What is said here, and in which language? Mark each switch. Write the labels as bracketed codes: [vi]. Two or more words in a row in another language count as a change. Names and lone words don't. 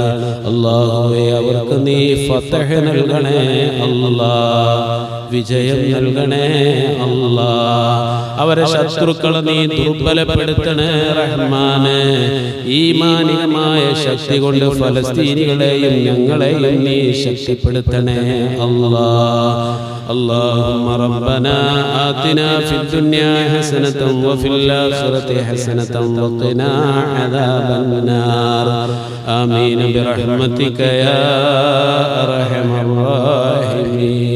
[ml] അല്ലാഹുവേ അവർക്ക് നീ ഫതഹ് നൽകണേ അല്ലാ, വിജയം നൽകണേ അല്ലാ. അവരെ ശത്രുക്കളെ നീ ദുർബലപ്പെടുത്തണേ റഹ്മാനേ. ഈമാനികമായ ശക്തി കൊണ്ട് ഫലസ്തീനികളെയും ഞങ്ങളെയും നീ ശക്തിപ്പെടുത്തണേ അല്ലാ. [ar] اللهم ربنا آتنا في الدنيا حسنة وفي الآخرة حسنة وقنا عذاب النار. آمين برحمتك يا أرحم الراحمين.